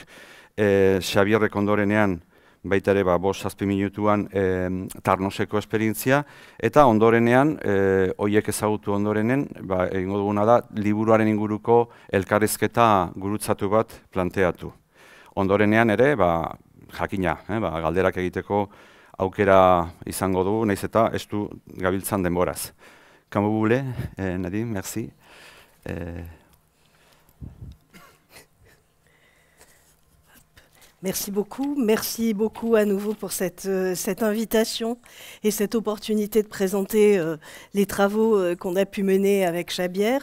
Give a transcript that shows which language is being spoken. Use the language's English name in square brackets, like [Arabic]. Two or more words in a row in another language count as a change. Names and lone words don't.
[Basque] Xabierrek ondorenean baita ere 5-6 minutuan Tarnoseko esperientzia, eta ondorenean, horiek ezagutu ondorenen, egingo duguna da, liburuaren inguruko elkarrizketa gurutzatu bat planteatu. Ondorenean ere, jakina, galderak egiteko aukera izango dugu, nahiz eta ez du gabiltzan denboraz. [French] Comme vous voulez, Nadine, merci. Merci beaucoup à nouveau pour cette invitation et cette opportunité de présenter les travaux qu'on a pu mener avec Xabier.